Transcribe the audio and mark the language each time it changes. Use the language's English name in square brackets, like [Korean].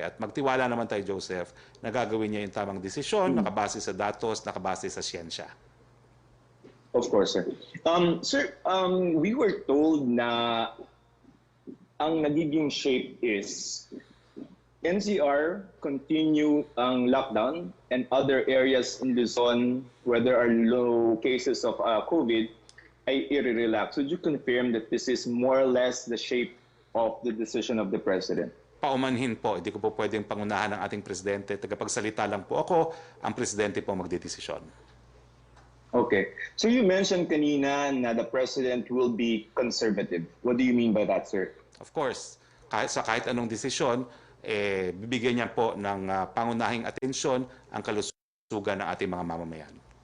[Filipino] At magtiwala naman tayo, Joseph, na gagawin niya yung tamang desisyon, nakabase sa datos, nakabase sa siyensya. [English] Of course, sir. Sir, we were told [Filipino] na ang nagiging [English] shape is NCR continue ang lockdown and other areas in Luzon where there are low cases of COVID [Filipino] ay i-relax. [English] Would you confirm that this is more or less the shape of the decision of the President? [Filipino] Paumanhin po, hindi ko po pwedeng pangunahan ng ating presidente. Tagapagsalita lang po ako, ang presidente po magdedesisyon. [English] Okay. So you mentioned kanina na the President will be conservative. What do you mean by that, sir? Of course, [Filipino] kahit anong desisyon, bibigyan niya po ng pangunahing atensyon ang kalusugan ng ating mga mamamayan.